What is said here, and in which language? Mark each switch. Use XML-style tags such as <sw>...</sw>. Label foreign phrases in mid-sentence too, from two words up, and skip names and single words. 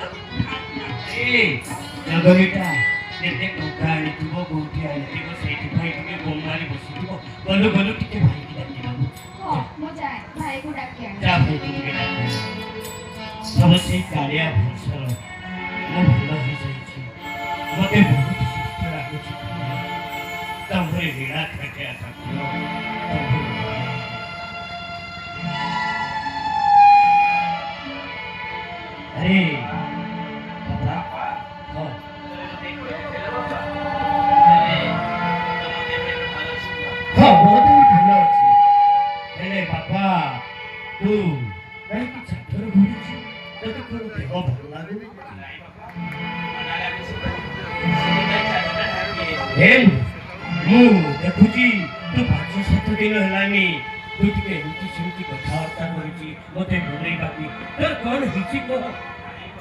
<or>ଏ ଜଗରିଟା ଯେତେ ଟଙ୍କା ଆଣିଥିବ କୋଉଠି ଆଣିଥିବ ସେଇଥିପାଇଁ ଟିକେ ଗୁମ ମାରି ବସିଥିବ ଗଲୁ ଗଲୁ ଟିକେ ଭାଇକି ଡାକିଦେବୁ ହଁ ମୁଁ ଯାଏ ଭାଇକୁ ଡାକି ଆଣେ ଯା ଭାଇକୁ ଟିକେ ଡାକି ସବୁ ସେଇ କାଳିଆ ଭରସାର ମୁଁ ଭଲ ହେଇଯାଇଛି ମୋତେ ବହୁତ ସୁସ୍ଥ ଲାଗୁଛି ତମରି ରୀଣା ଖାଟିଆ ଠାକୁର</or> <hi>अरे बाबा हाँ हाँ बहुत ही</hi> <or>ଭଲ ଅଛି ହେଲେ ବାପା ତୁ କାହିଁକି ଚାକର ଘୁରୁଛୁ ତୋତେ କ'ଣ ଦେହ ଭଲ ଲାଗୁନି ହେ ମୁଁ ଦେଖୁଛି ତୁ 5-7 ଦିନ ହେଲାନି ତୁ ଟିକେ ଏମିତି ସେମିତି କଥାବାର୍ତ୍ତା କରୁଛି ମୋତେ ଭୁଲେଇବାକୁ ତୋର କ'ଣ ହେଇଛି କହ</or>